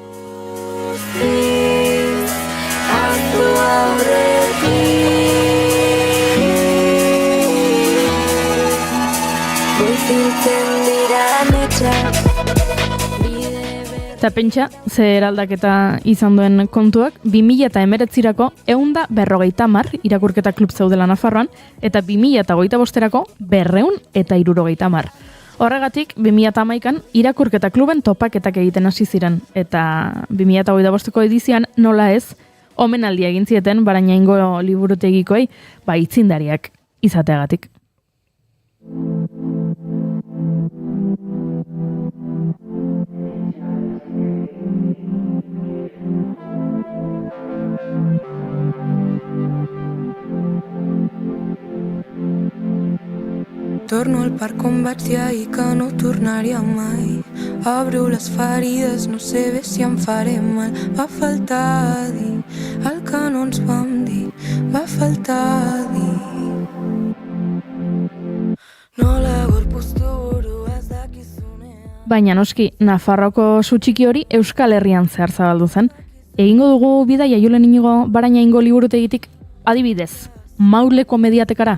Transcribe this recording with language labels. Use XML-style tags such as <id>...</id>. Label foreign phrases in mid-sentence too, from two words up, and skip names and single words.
<eu>Eta pentsa, ze eraldaketa izan duen kontuak, 2019rako 150 irakurketa klub zeudela Nafarroan, eta 2025erako 270. Horregatik, 2011an irakurketa kluben topaketak egiten hasi ziren, eta 2025ko edizioan nola ez, omenaldia egin zieten Barainaingo liburutegikoei, itzindariak izateagatik.</eu> <ca>Torno al parc on vaig dir que no tornaria mai. Obro les ferides, no sé bé si em faré mal. Va faltar dir el que no ens vam dir. Va faltar dir</ca> <eu>Nola gorpuztu buruaz dakizunean. Baina noski, Nafarroako su txiki hori Euskal Herrian zehar zabaldu zen. Egingo dugu bidaia Julen Inigo Barainaingo liburutegitik adibidez, Mauleko mediatekara.</eu>